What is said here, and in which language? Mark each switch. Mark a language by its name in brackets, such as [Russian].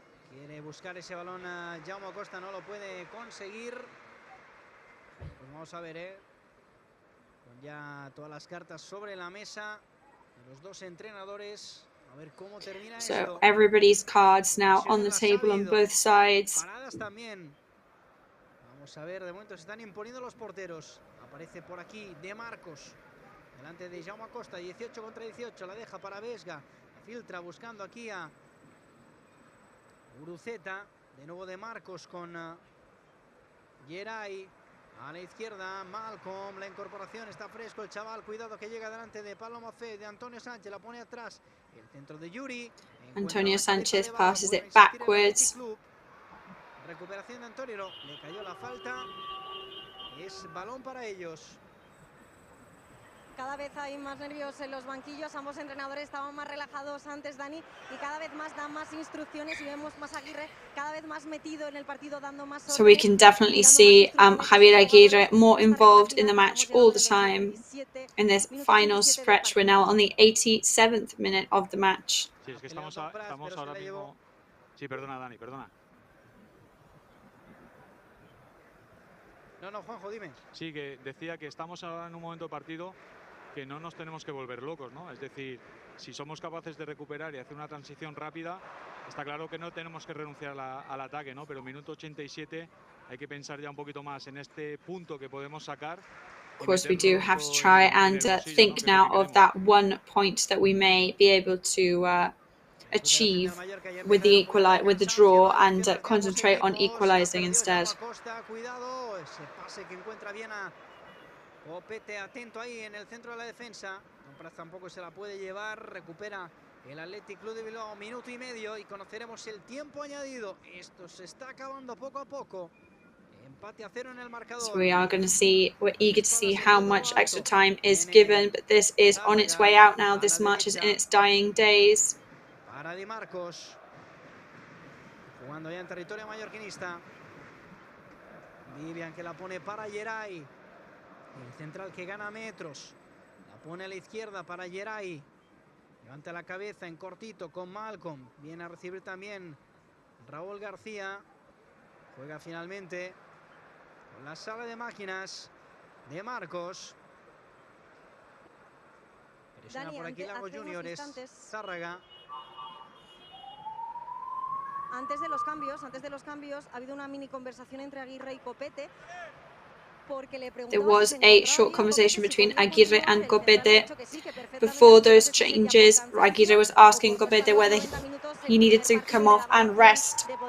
[Spanish] Quiere buscar ese balón a Jaume Costa, no lo puede conseguir. Pues vamos a ver, con ya todas las cartas sobre la mesa de los dos entrenadores, a ver cómo termina esto. [English] So everybody's cards now on the table on both sides. [Spanish] Paradas también. Vamos a ver, de momento se están imponiendo los porteros. Aparece por aquí De Marcos delante de Jaume Costa, 18 contra 18, la deja para Vesga, filtra buscando aquí a Uruceta, de nuevo De Marcos con Geray. A la izquierda, Malcolm, la incorporación, está fresco el chaval, cuidado que llega delante de Pablo Maffeo, de Antonio Sánchez, la pone atrás, el centro de Yuri. [English] Antonio Sánchez passes it backwards. [Spanish] Recuperación de Antonio, no, le cayó la falta. Es balón para ellos. Cada vez hay más nervios en los banquillos, ambos entrenadores estaban más relajados antes, Dani, y cada vez más dan más instrucciones y vemos más a Aguirre cada vez más metido en el partido, dando más órdenes. [English] So we can definitely see Javier Aguirre more involved in the match all the time. In this final stretch, we're now on the 87th minute of the match. [Spanish] Sí, es que estamos ahora mismo... Sí, perdona, Dani, perdona. No, Juanjo, dime. Sí, que decía que estamos ahora en un momento de partido que no nos tenemos que volver locos, ¿no? Es decir, si somos capaces de recuperar y hacer una transición rápida, está claro que no tenemos que renunciar al ataque, ¿no? Pero minuto 87 hay que pensar ya un poquito más en este punto que podemos sacar. [English] Of course, we do have to try and think now of that one point that we may be able to achieve with the draw and concentrate on equalizing instead. [Spanish] Cuidado, ese pase que encuentra bien a Copete, atento ahí en el centro de la defensa. Tampoco se la puede llevar, recupera el Athletic Club de Bilbao, minuto y medio y conoceremos el tiempo añadido. Esto se está acabando poco a poco. Empate a 0 en el marcador. [English] So we are going to see, we're eager to see how much extra time is given, but this is on its way out now. This match is in its dying days. [Spanish] Para Di Marcos, jugando ya en territorio mallorquinista. Vivian que la pone para Geray. El central que gana metros. La pone a la izquierda para Geray. Levanta la cabeza en cortito con Malcolm. Viene a recibir también Raúl García. Juega finalmente con la sala de máquinas de Marcos. Presiona por aquí Lago Juniors. Zárraga. Antes de los cambios, ha habido una mini conversación entre Aguirre y Copete. [English] There was a short conversation between Aguirre and Copete. Before those changes, Aguirre was asking Copete whether he needed to come off and rest.